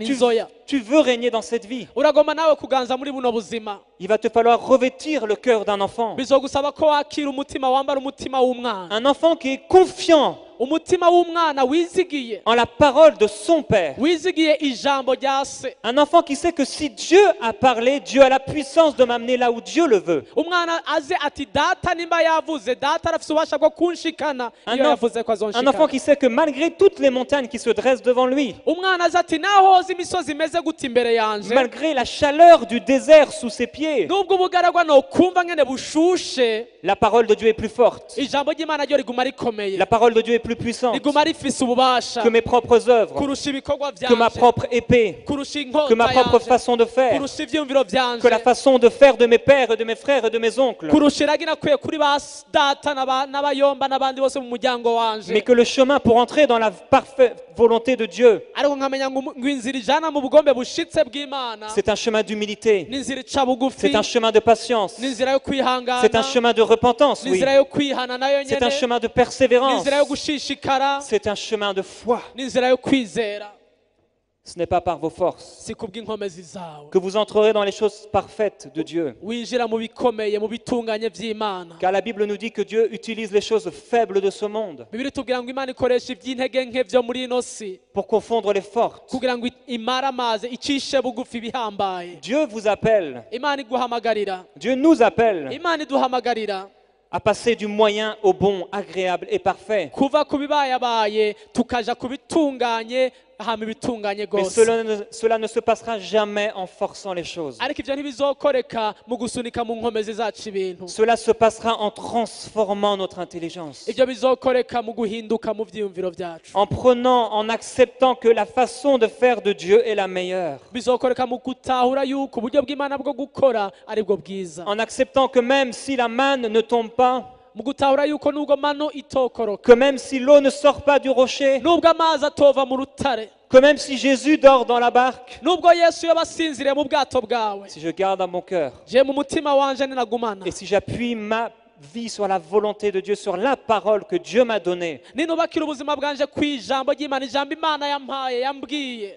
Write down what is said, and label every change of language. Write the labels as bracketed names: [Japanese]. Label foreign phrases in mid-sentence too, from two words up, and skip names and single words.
[French] Tu, [Rundi] inzoya [French] tu veux régner dans cette vie. [Rundi] uragomba nawe kuganza muri buno buzima [French] Il va te falloir revêtir le cœur d'un enfant. [Rundi] bizogusaba ko wakira umutima wambara umutima w'umwana [French] Un enfant qui est confiant [Rundi] umutima w'umwana wizigiye [French] en la parole de son Père. [Rundi] wizigiye ijambo rya se [French] Un enfant qui sait que si Dieu a parlé, Dieu a la puissance de m'amener là où Dieu le veut. [Rundi] umwana aze ati data nimba yavuze data arafise ububasha bwo kunshikana iyo yavuze ko [French] Un enfant [Rundi] azonshikana [French] qui sait que malgré toutes les montagnes qui se dressent devant lui, [Rundi] umwana aze ati nahoze imisozi imeze gute imbere yanje [French] malgré la chaleur du désert sous ses pieds, [Rundi] nubwo ubugaragwa nokumva ngene bushushe [French] la parole de Dieu est plus forte. [Rundi] ijambo ry'Imana ryo riguma rikomeye [French] La parole de Dieu est plus puissante [Rundi] riguma rifise ububasha [French] que mes propres œuvres, [Rundi] kurusha ibikorwa [French] que ma [Rundi] vyanje [French] propre épée, [Rundi] kurusha [French] que ma [Rundi] inkota [French] propre [Rundi] yanje [French] façon de faire, [Rundi] kurusha ivyumviro vyanje [French] que la façon de faire de mes pères et de mes frères et de mes oncles. [Rundi] kurusha iragi nakwiye kuri ba data n'abayomba n'abandi bose mu muryango wanje [French] Mais que le chemin pour entrer dans la parfaite volonté de Dieu, [Rundi] ariko nkamenya ngo inzira ijana mu bugombe bushitse bw'Imana [French] c'est un chemin d'humilité, [Rundi] n'inzira ica bugufi [French] c'est un chemin de patience, [Rundi] n'inzira yo kwihangana [French] c'est un chemin de repentance, oui, [Rundi] n'inzira yo kwihana nayo [French] c'est un [Rundi] nyene [French] chemin de persévérance, [Rundi] n'inzira yo gushishikara [French] c'est un chemin de foi. [Rundi] n'inzira yo kwizera [French] Ce n'est pas par vos forces [Rundi] si kubw'inkomezi zawe [French] que vous entrerez dans les choses parfaites de Dieu. [Rundi] winjira mu bikomeye mu bitunganye vy'Imana [French] Car la Bible nous dit que Dieu utilise les choses faibles de ce monde [Rundi] Bibiri tubwira ngo Imana ikoresha ivy'intege nke vyo muri ino si [French] pour confondre les fortes. [Rundi] kugira ngo imare amazi icishe bugufi ibihambaye [French] Dieu vous appelle, [Rundi] Imana iguhamagarira [French] Dieu nous appelle [Rundi] Imana iduhamagarira [French] à passer du moyen au bon, agréable et parfait. [Rundi] kuva ku bibayabaye tukaja ku bitunganye hama ibitunganye [French] Mais [Rundi] gose [French] cela ne se passera jamais en forçant les choses. [Rundi] ariko ivyo ntibizokoreka mu gusunika mu nkomezi zacu ibintu [French] Cela se passera en transformant notre intelligence, [Rundi] ivyo bizokoreka mu guhinduka mu vyiyumviro vyacu [French] en prenant, en acceptant que la façon de faire de Dieu est la meilleure, [Rundi] bizokoreka mu gutahura yuko uburyo bw'Imana bwo gukora aribwo bwiza [French] en acceptant que même si la manne ne tombe pas, [Rundi] mu gutahura yuko nubwo mano itokoroka [French] que même si l'eau ne sort pas du rocher, [Rundi] nubwo amazi atova mu rutare [French] que même si Jésus dort dans la barque, [Rundi] nubwo Yesu yoba asinziriye mu bwato bwawe [French] si je garde à mon cœur [Rundi] je mu mutima wanje ninagumana [French] et si j'appuie ma vie sur la volonté de Dieu, sur la parole que Dieu m'a donnée, [Rundi] ninubakira ubuzima bwanje kw'ijambo ry'Imana ijambo Imana yampaye yambwiye